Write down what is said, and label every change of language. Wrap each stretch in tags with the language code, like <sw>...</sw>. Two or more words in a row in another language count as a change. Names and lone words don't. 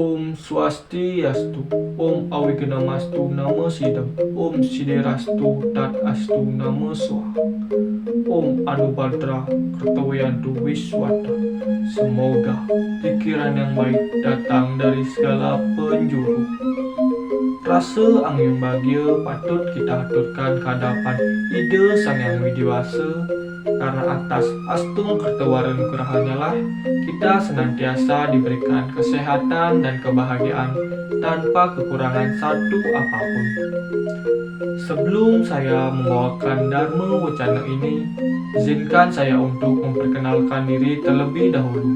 <sa>Om Swastiastu, Om Awignamastu Namo Sidam, Om Siderastu Tat Astu Namo Swaha, Om Anubhadra Kartawayantu Wiswata.</sa> <id>Semoga pikiran yang baik datang dari segala penjuru. Rasa angin bahagia patut kita aturkan ke hadapan Ida Sang Yang Widiwasa, karena atas astung kertawaran nugrahannya lah kita senantiasa diberikan kesehatan dan kebahagiaan tanpa kekurangan satu apapun. Sebelum saya membawakan Dharma Wacana ini, izinkan saya untuk memperkenalkan diri terlebih dahulu.</id>